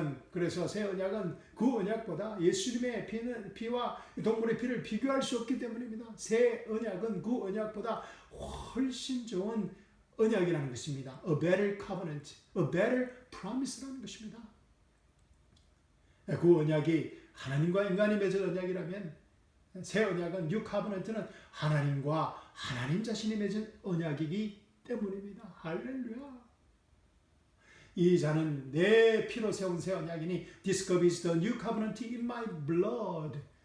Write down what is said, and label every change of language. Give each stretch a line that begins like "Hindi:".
Korean: 그래서 새 언약은 그 언약보다 예수님의 피와 동물의 피를 비교할 수 없기 때문입니다. 새 언약은 그 언약보다 훨씬 좋은 언약이라는 것입니다.
English: A better covenant, a better promise
Korean: 라는 것입니다. 그 언약이 하나님과 인간이 맺은 언약이라면 새 언약은 New Covenant는 하나님과 하나님 자신이 맺은 언약이기 때문입니다. 할렐루야. 이 잔은 내 피로 세운 새 언약이니
English: This cup is the new covenant in my blood.